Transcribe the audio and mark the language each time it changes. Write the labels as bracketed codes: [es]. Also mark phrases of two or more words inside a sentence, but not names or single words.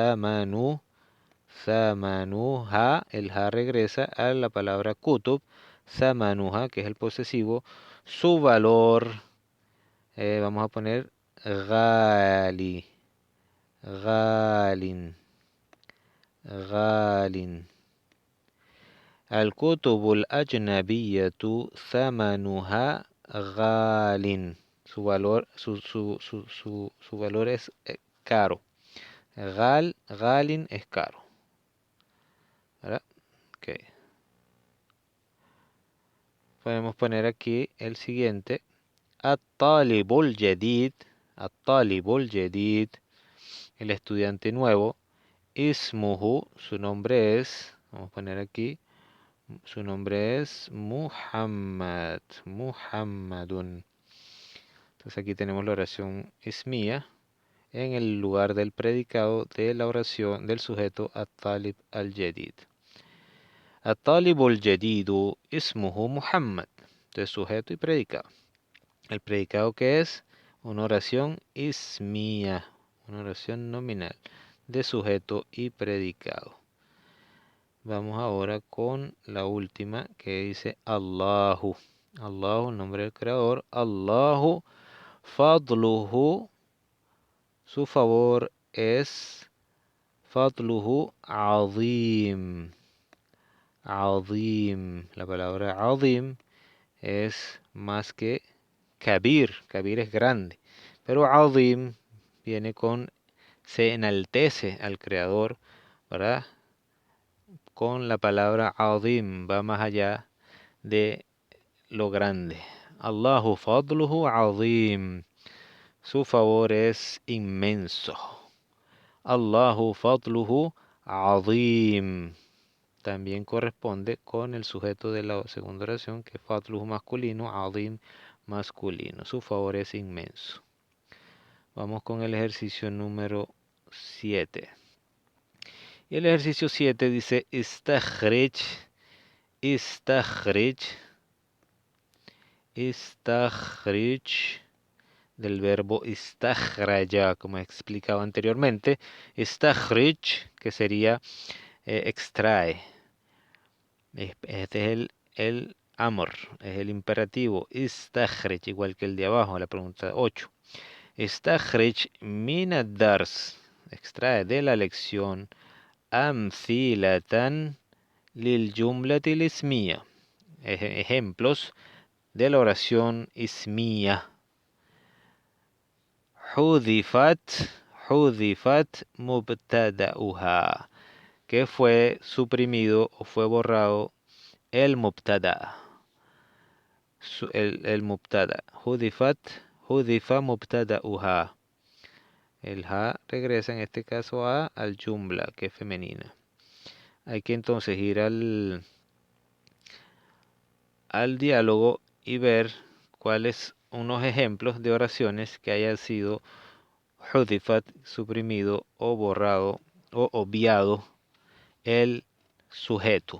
[es] thamanuha, el ha regresa a la palabra kutub, thamanuha, que es el posesivo, su valor, vamos a poner gali, [ar] غالٍ، غالٍ. الكتب الأجنبية ثمنها غال. [es] Su valor es caro. Galin es caro. ¿Verdad? Okay. Podemos poner aquí el siguiente. [ar] الطالب الجديد. الطالب الجديد. [es] El estudiante nuevo. اسمه. Su nombre es. Vamos a poner aquí. Su nombre es Muhammad. Muhammadun. Entonces aquí tenemos la oración ismía en el lugar del predicado de la oración del sujeto [ar] الطالب الجديد. الطالب الجديد اسمه محمد. [es] Entonces sujeto y predicado. El predicado que es Una oración ismía, una oración nominal de sujeto y predicado. Vamos ahora con la última que dice Allahu. Allahu, el nombre del creador. [ar] الله فضله, [es] su favor es [ar] فضله عظيم. [es] Azim. La palabra azim es más que kabir. Kabir es grande. Pero azim viene con, se enaltece al creador, ¿verdad? Con la palabra azim, va más allá de lo grande. [ar] الله فضله عظيم. [es] Su favor es inmenso. [ar] الله فضله عظيم. [es] También corresponde con el sujeto de la segunda oración, que es fadluhu masculino, azim masculino. Su favor es inmenso. Vamos con el ejercicio número 7. Y el ejercicio 7 dice [ar] استخرج، استخرج، استخرج, [es] del verbo istakhraja, como he explicado anteriormente. Istakhrij, que sería extrae. Este es el amor, es el imperativo. Istakhrij, igual que el de abajo, la pregunta 8. [ar] استخرج من الدرس, [es] extrae de la lección [ar] أمثلة للجملة اسمية, [es] ejemplos de la oración ismiyya. [ar] حذفت مبتدؤها, [es] que fue suprimido o fue borrado el mubtada. El mubtada. [ar] حذف مبتدؤها. [es] El ha regresa en este caso al jumla, que es femenina. Hay que entonces ir al diálogo y ver cuáles unos ejemplos de oraciones que hayan sido hudifat, suprimido o borrado o obviado el sujeto.